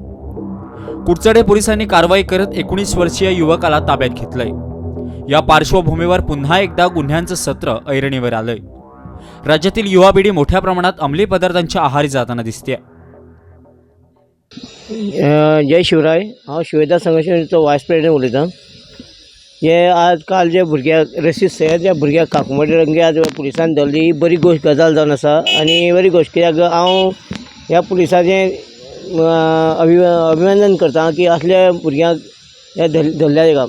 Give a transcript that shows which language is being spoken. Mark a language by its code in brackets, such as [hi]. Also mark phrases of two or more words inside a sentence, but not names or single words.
[mr] कुडचडे पोलिसांनी कारवाई करत 19 वर्षीय युवकाला ताब्यात घेतलंय. या पार्श्वभूमीवर पुन्हा एकदा गुन्ह्यांचं सत्र ऐरणीवर आलंय. राज्यातील युवा पिढी मोठ्या प्रमाणात अंमली पदार्थांच्या आहारी जाताना दिसते. जय शिवराय. [kok] हांव शिवदास संघटनेचो [en] vice president [kok] उलयतां. हे आज काल जे भुरग्याक रशीद सय्यद या भुरग्याक काकुमडी रंगे आज पुलिसान धरली ही बरी गजाल जावन आसा आनी बरी गोश्ट कित्याक हांव ह्या पुलिसाचें अभिनंदन करता की असल्या भुरग्यांक हे धरल्या काम.